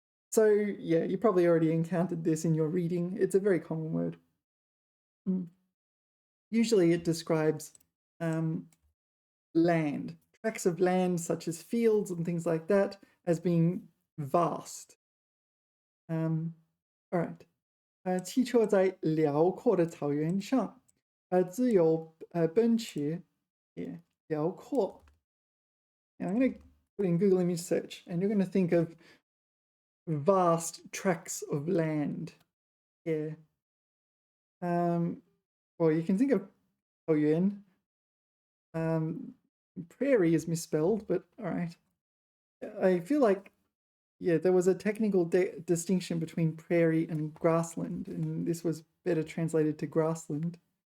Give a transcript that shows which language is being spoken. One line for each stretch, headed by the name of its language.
English: So yeah, you probably already encountered this in your reading. It's a very common word. Usually it describes land, tracts of land such as fields and things like that as being vast. All right.
Chinese: 汽车在辽阔的草原上自由奔驰 yeah, 辽阔.
English: Now I'm going to put in Google image search and you're going to think of vast tracts of land. Yeah. Or you can think of 草原. Prairie is misspelled, but all right. I feel like, yeah, there was a technical distinction between prairie and grassland, and this was better translated to grassland.